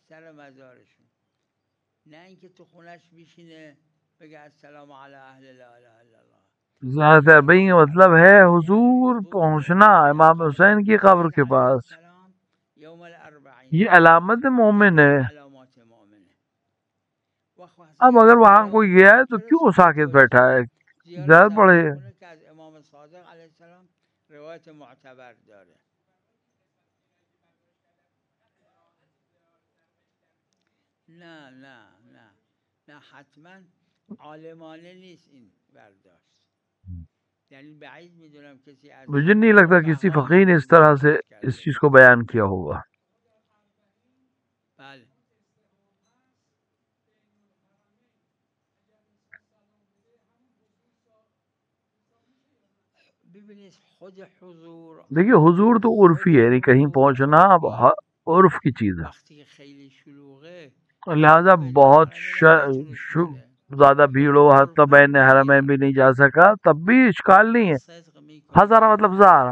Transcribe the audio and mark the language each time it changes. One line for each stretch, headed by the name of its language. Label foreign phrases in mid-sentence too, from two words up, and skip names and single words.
Urdu: زیارت اربعین کا مطلب ہے حضور پہنچنا امام حسین کی قبر کے پاس. یہ علامت مومن ہے. اب اگر وہاں کوئی گیا ہے تو کیوں ساکت بیٹھا ہے؟ زیارت پڑھے.
Persian: نه حتما عالمانه نیست این برداشت، یعنی بعید میدونم کسی از
Urdu: مجھے نہیں لگتا کسی فقیر نے اس طرح سے اس چیز کو بیان کیا ہوگا.
Persian: بله ببینید خود حضور
Urdu: دیکھیے حضور تو عرفی ہے، یعنی کہیں پہنچنا عرف کی چیز ہے.
Persian: وقتی که خیلی شلوغه
Urdu: لہذا بہت زیادہ بھیڑ ہو حتی بین حرمین بھی نہیں جا سکا تب بھی اشکال نہیں ہے.
Persian: صدق میکنه. ہزارہ مطلب زارہ.